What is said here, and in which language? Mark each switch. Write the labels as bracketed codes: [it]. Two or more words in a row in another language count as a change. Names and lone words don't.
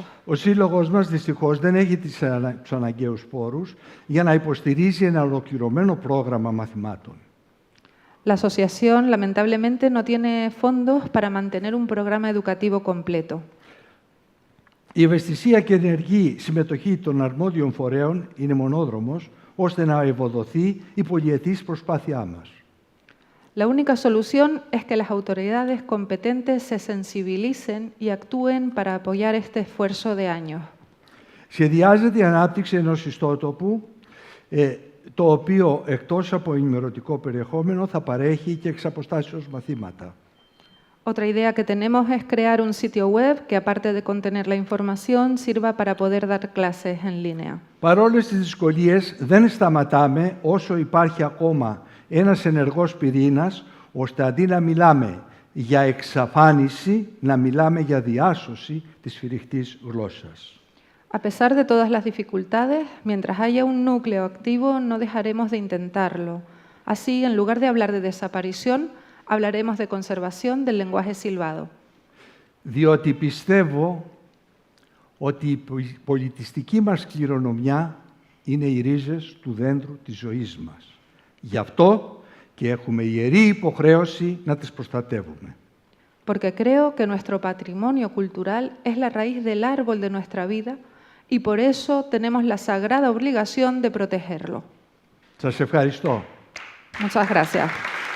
[el] Ο σύλλογος μας δυστυχώς δεν έχει τους αναγκαίους πόρους για να υποστηρίζει ένα ολοκληρωμένο πρόγραμμα μαθημάτων. [es] La asociación, lamentablemente, no tiene fondos para mantener un programa educativo completo. [el] Η ευαισθησία και ενεργή συμμετοχή των αρμόδιων φορέων είναι μονόδρομος, ώστε να ευοδοθεί η πολυετής προσπάθειά μας. [es] La única solución es que las autoridades competentes se sensibilicen y actúen para apoyar este esfuerzo de años. [el] Σχεδιάζεται η ανάπτυξη ενός ιστότοπου, το οποίο εκτός από ενημερωτικό περιεχόμενο θα παρέχει και εξ αποστάσεως μαθήματα. [es] Otra idea que tenemos es crear un sitio web que, aparte de contener la información, sirva para poder dar clases en línea. [el] Παρόλες τις δυσκολίες, δεν σταματάμε όσο υπάρχει ακόμα ένας ενεργός πυρήνας, ώστε αντί να μιλάμε για εξαφάνιση, να μιλάμε για διάσωση της σφυριχτής γλώσσας. [es] A pesar de todas las dificultades, mientras haya un núcleo activo, no dejaremos de intentarlo. Así, en lugar de hablar de desaparición, hablaremos de conservación del lenguaje silbado. [el] Διότι πιστεύω ότι η πολιτιστική μας κληρονομιά είναι οι ρίζες του δέντρου της ζωής μας. Γι' αυτό και έχουμε ιερή υποχρέωση να τις προστατεύουμε. [es] Porque creo que nuestro patrimonio cultural es la raíz del árbol de nuestra vida y por eso tenemos la sagrada obligación de protegerlo. [el] Σας ευχαριστώ. [es] Muchas gracias.